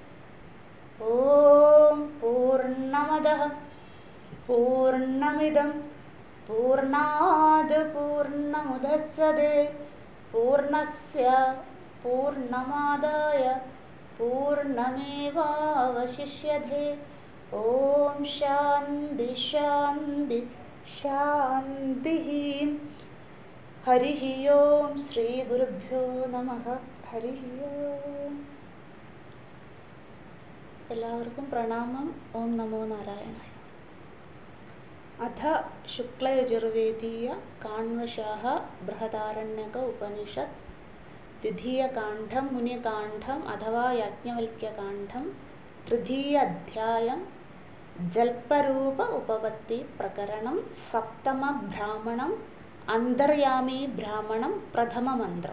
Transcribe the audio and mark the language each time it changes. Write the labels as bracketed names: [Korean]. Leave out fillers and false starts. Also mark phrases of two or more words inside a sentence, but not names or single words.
[Sanskrit] ओम पूर्णमदः पूर्णमिदं पूर्णाद् पूर्णमुदच्यते पूर्णस्य पूर्णमादाय पूर्णमेवावशिष्यते। ओम शान्ति शान्ति शान्तिः। हरिः ओम श्री गुरुभ्यो नमः। हरिः ओम. [Malayalam] എല്ലാവർക്കും പ്രണാമം. [Sanskrit] ഓം നമോ നാരായണായ. अथ शुक्लयजुर्वेदीय काण्वशाः बृहदारण्यक उपनिषत् द्वितीयकाण्डं मुनिकाण्डम् अथवा याज्ञवल्क्यकाण्डं तृतीय अध्यायं जल्परूप उपपत्ति प्रकरणं सप्तम ब्राह्मणम् अन्तर्यामी ब्राह्मणं प्रथममन्त्रम्।